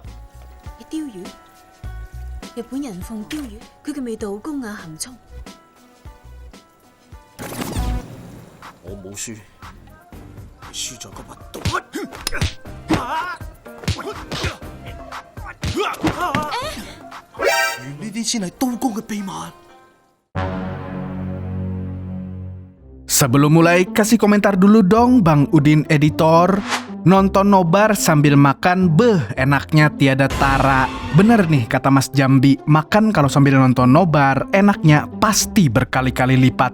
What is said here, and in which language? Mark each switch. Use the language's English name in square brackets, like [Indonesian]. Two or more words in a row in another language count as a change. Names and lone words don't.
[Cantonese] 係鯛魚，日本人奉鯛魚，佢嘅味道好高雅含蓄。我冇輸，係輸在個乜刀。原呢啲先係刀工嘅秘密。 [Indonesian] Sebelum mulai, kasih komentar dulu dong Bang Udin Editor. Nonton nobar sambil makan, enaknya tiada tara. Bener nih kata Mas Jambi, makan kalau sambil nonton nobar, enaknya pasti berkali-kali lipat.